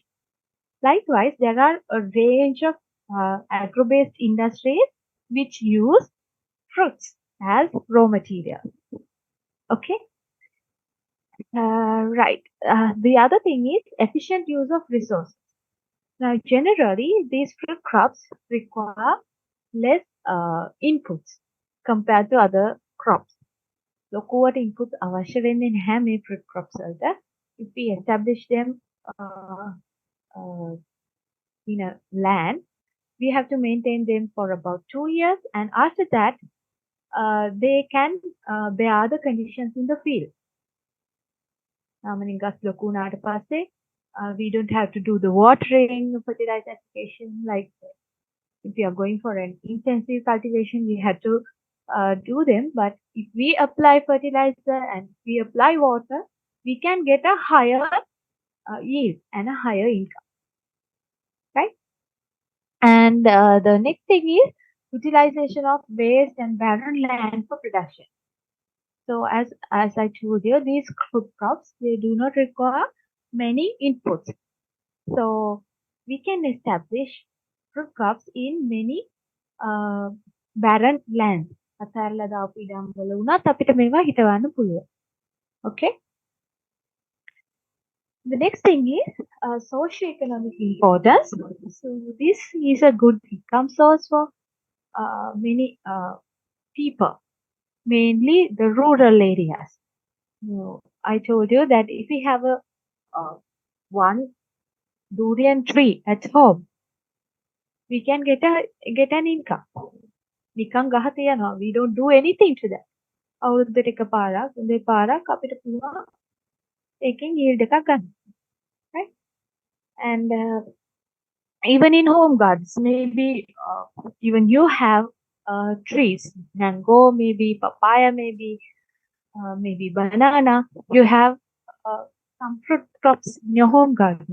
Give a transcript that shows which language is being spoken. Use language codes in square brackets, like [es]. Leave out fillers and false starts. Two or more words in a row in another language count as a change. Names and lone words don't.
[en] Likewise, there are a range of agro-based industries which use fruits as raw material. Okay. Right. The other thing is efficient use of resources. Now, generally, these fruit crops require less inputs compared to other crops. [si] ලොකුවට inputs අවශ්‍ය වෙන්නේ නැහැ මේ [en] fruit crops [si] වලට. [en] If we establish them in a land, we have to maintain them for about 2 years, and after that, they can bear the conditions in the field. [si] ගස් ලොකු වුණාට පස්සේ [en] we don't have to do the watering, fertilizer application. Like if we are going for an intensive cultivation, we have to do them. But if we apply fertilizer and we apply water, we can get a higher yield and a higher income, right? And the next thing is utilization of waste and barren land for production. So as I told you, these fruit crops, they do not require many inputs. So we can establish fruit crops in many barren lands. [si] අතහැරලා දාපු ඉඩම් වල වුණත් අපිට මේවා හිතවන්න පුළුවන්. [en] Okay. The next thing is socio-economic importance. So this is a good income source for many people, mainly the rural areas. I told you that if we have a one durian tree at home, we can get an income. [si] නිකන් ගහ තියනවා. [en] We don't do anything to that. [si] අවුරුද්දට එක පාරක් දෙපාරක් අපිට පුළුවන් එකෙන් yield එකක් ගන්න. [en] Right? And even in home gardens, maybe even you have trees, mango, maybe papaya, maybe banana. You have some fruit crops in your home garden.